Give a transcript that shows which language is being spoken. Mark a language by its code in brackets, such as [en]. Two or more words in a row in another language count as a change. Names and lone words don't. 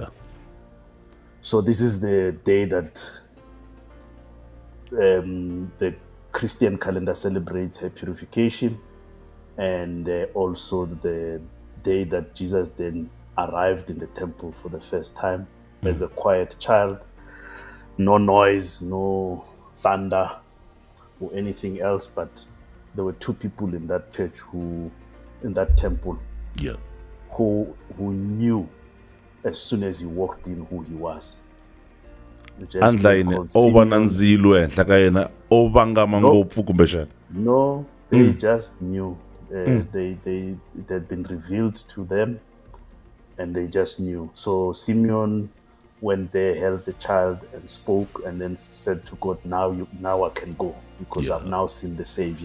[en] So this is the day that the Christian calendar celebrates her purification, and also the day that Jesus then arrived in the temple for the first time as a quiet child. No noise, no thunder or anything else, but there were two people in that church in that temple, yeah who knew as soon as he walked in who he was. [ts] andla yini o va na ndzilo ehenhla ka yena o vangama ngopfu kumbexana [en] No, they just knew. It had been revealed to them, and they just knew. So Simeon went there, held the child, and spoke, and then said to God, "Now I can go, because I've now seen the Savior."